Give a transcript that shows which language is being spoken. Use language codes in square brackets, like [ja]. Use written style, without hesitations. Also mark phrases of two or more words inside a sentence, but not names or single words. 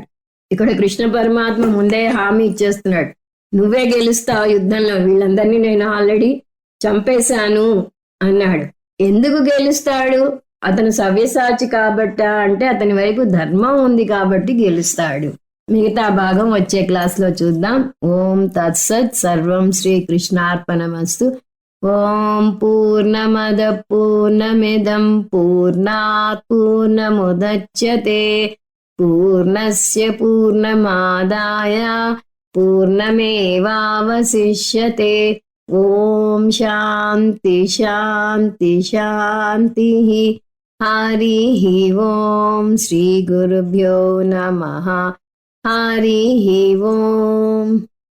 [te] ఇక్కడ కృష్ణ పరమాత్మ ముందే హామీ ఇచ్చేస్తున్నాడు, నువ్వే గెలుస్తావు యుద్ధంలో, వీళ్ళందరినీ నేను ఆల్రెడీ చంపేశాను అన్నాడు. ఎందుకు గెలుస్తాడు? అతను సవ్యసాచి కాబట్ట అంటే అతని వైపు ధర్మం ఉంది కాబట్టి గెలుస్తాడు. మిగతా భాగం వచ్చే క్లాస్లో చూద్దాం. [sa] ఓం తత్సత్. సర్వం శ్రీకృష్ణార్పణమస్తు. ఓం పూర్ణమద పూర్ణమిదం పూర్ణాత్ పూర్ణముదచ్యతే పూర్ణస్య పూర్ణమాదాయ పూర్ణమేవావశిష్యతే. ఓం శాంతి శాంతి శాంతి. హరి ఓం. శ్రీ గురుభ్యో నమః. హరి ఓం.